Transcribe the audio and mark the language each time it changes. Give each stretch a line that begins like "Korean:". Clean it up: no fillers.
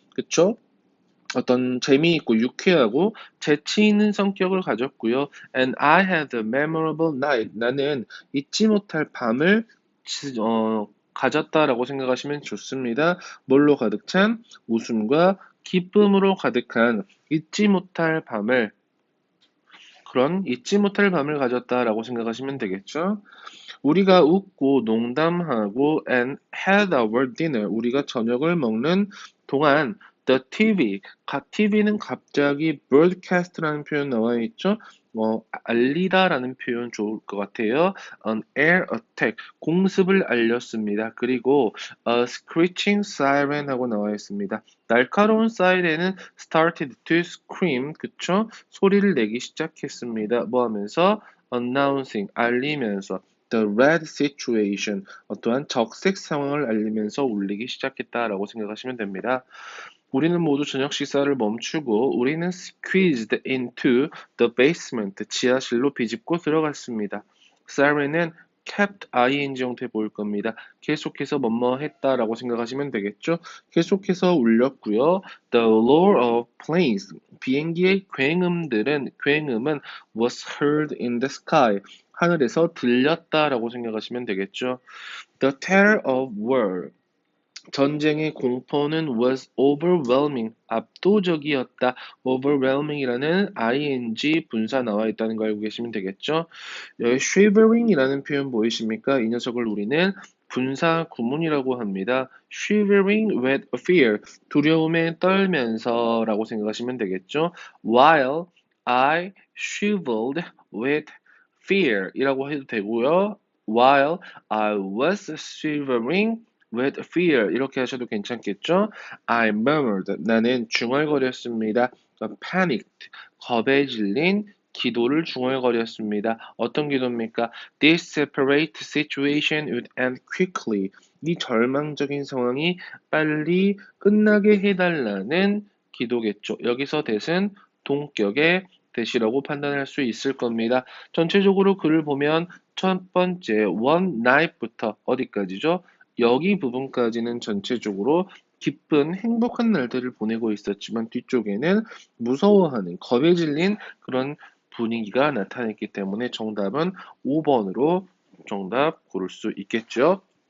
Korean: 그쵸? 어떤 재미있고 유쾌하고 재치 있는 성격을 가졌고요.
English: And I had a memorable night.
Korean: 나는 잊지 못할 밤을 가졌다라고 생각하시면 좋습니다. 뭘로 가득 찬? 웃음과 기쁨으로 가득한 잊지 못할 밤을, 그런 잊지 못할 밤을 가졌다라고 생각하시면 되겠죠. 우리가 웃고 농담하고
English: and had our dinner.
Korean: 우리가 저녁을 먹는 동안
English: the TV,
Korean: TV는 갑자기 broadcast라는 표현 나와 있죠. 알리다라는 표현 좋을 것 같아요.
English: An air attack,
Korean: 공습을 알렸습니다. 그리고
English: a screeching siren
Korean: 하고 나와 있습니다. 날카로운 사이렌은
English: started to scream,
Korean: 그쵸? 소리를 내기 시작했습니다. 뭐 하면서? announcing, 알리면서
English: the red situation,
Korean: 어떠한 적색 상황을 알리면서 울리기 시작했다라고 생각하시면 됩니다. 우리는 모두 저녁 식사를 멈추고 우리는
English: squeezed into the basement,
Korean: 지하실로 비집고 들어갔습니다. siren은 kept ing 형태 보일 겁니다. 계속해서 뭐뭐 했다라고 생각하시면 되겠죠. 계속해서 울렸고요.
English: The roar of planes,
Korean: 비행기의 굉음은
English: was heard in the sky,
Korean: 하늘에서 들렸다라고 생각하시면 되겠죠.
English: The terror of war,
Korean: 전쟁의 공포는
English: was overwhelming,
Korean: 압도적이었다. overwhelming이라는 ing 분사 나와 있다는 거 알고 계시면 되겠죠. 여기 shivering이라는 표현 보이십니까? 이 녀석을 우리는 분사 구문이라고 합니다.
English: shivering with fear,
Korean: 두려움에 떨면서라고 생각하시면 되겠죠.
English: While I shivered with fear
Korean: 이라고 해도 되고요.
English: While I was shivering with fear
Korean: 이렇게 하셔도 괜찮겠죠?
English: I murmured,
Korean: 나는 중얼거렸습니다. panicked, 겁에 질린 기도를 중얼거렸습니다. 어떤 기도입니까?
English: This separate situation would end quickly.
Korean: 이 절망적인 상황이 빨리 끝나게 해달라는 기도겠죠. 여기서 that은 동격의 that이라고 판단할 수 있을 겁니다. 전체적으로 글을 보면 첫 번째
English: one night
Korean: 부터 어디까지죠? 여기 부분까지는 전체적으로 기쁜 행복한 날들을 보내고 있었지만 뒤쪽에는 무서워하는 겁에 질린 그런 분위기가 나타냈기 때문에 정답은 5번으로 정답 고를 수 있겠죠.